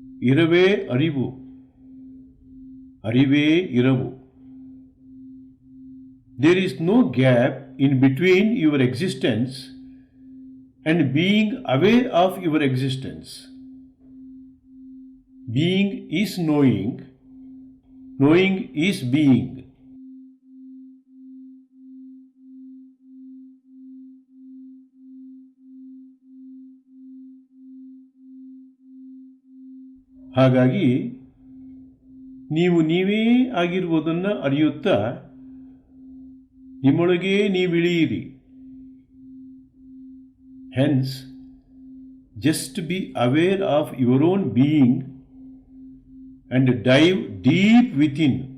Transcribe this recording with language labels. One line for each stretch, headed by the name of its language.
Kannada: ಇರವೇ ಅರಿವು, ಅರಿವೇ ಇರವು.
English: There is no gap in between your existence and being aware of your existence. Being is knowing, knowing is being.
Kannada: ಹಾಗಾಗಿ ನೀವು ನೀವೇ ಆಗಿರುವುದನ್ನು ಅರಿಯುತ್ತಾ ನಿಮ್ಮೊಳಗೇ ನೀವಿಳಿಯಿರಿ.
English: Hence, just be aware of your own being and dive deep within.